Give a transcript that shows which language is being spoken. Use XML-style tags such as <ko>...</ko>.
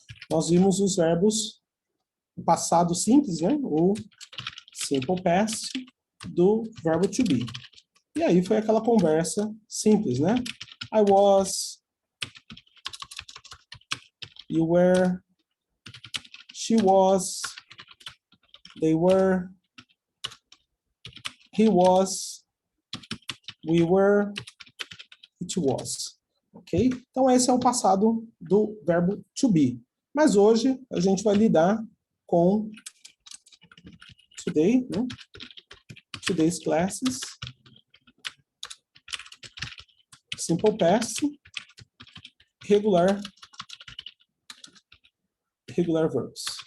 <pt>Nós vimos os verbos passado simples, né? O simple past do verbo to be. E aí foi aquela conversa simples, né?</pt> <en>I was, you were, she was, they were, he was, we were, it was. Ok?</en> <pt>Então esse é o passado do verbo to be. Mas hoje a gente vai lidar com today, né?</pt> <en>Today's classes, simple past, regular verbs.</en>